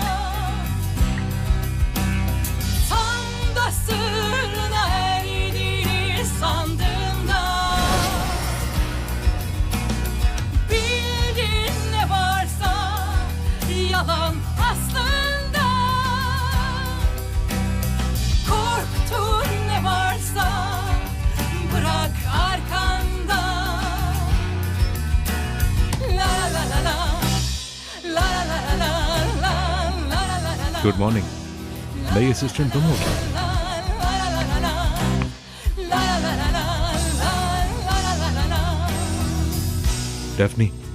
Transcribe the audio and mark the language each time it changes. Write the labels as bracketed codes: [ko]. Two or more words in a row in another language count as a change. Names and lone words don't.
[tr] tam da sırrına erdiğini sandığında, bildiğin ne varsa yalan aslında, korktuğun ne varsa bırak arkanda. [en] Good morning. [hi] नई असिस्टेंट तुम हो क्या? डेफनी,